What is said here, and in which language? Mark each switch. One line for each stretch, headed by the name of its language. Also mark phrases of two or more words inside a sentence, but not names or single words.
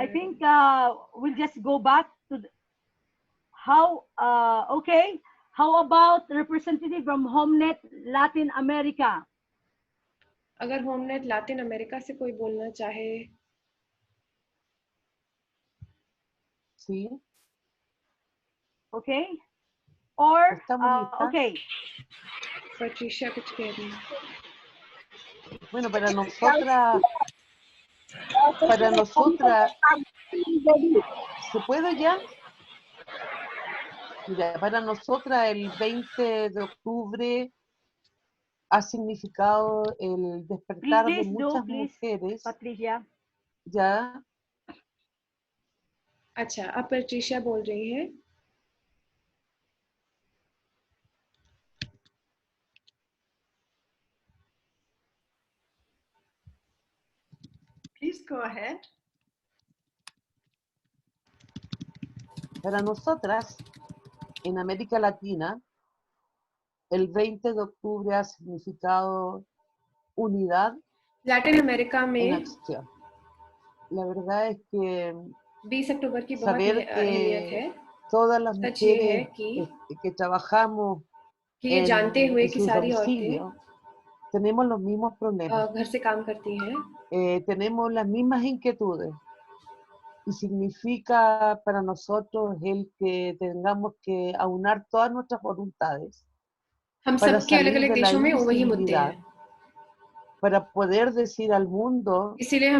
English: I think we'll just go back to okay, how about representative from HomeNet Latin America?
Hindi: अगर HomeNet Latin America से कोई बोलना चाहे।
Spanish: Sí.
English: Okay. Or okay.
Hindi: Patricia कुछ कह रही है।
Spanish: Bueno, para nosotras, ¿se puede ya? Mira, para nosotras el 20 de octubre ha significado el despertar de muchas mujeres. Patricia. Ya.
Hindi: अच्छा, अब Patricia बोल रही है।
English: Please go ahead.
Spanish: Para nosotras, en América Latina, el 20 de octubre ha significado unidad en acción. La verdad es que
Hindi: 20 अक्टूबर की
Spanish: saber que todas las mujeres que trabajamos en sus domicilios tenemos los mismos problemas.
Hindi: घर से काम करती हैं।
Spanish: Tenemos las mismas inquietudes y significa para nosotros el que tengamos que aunar todas nuestras voluntades para salir de la invisibilidad, para poder decir al mundo que somos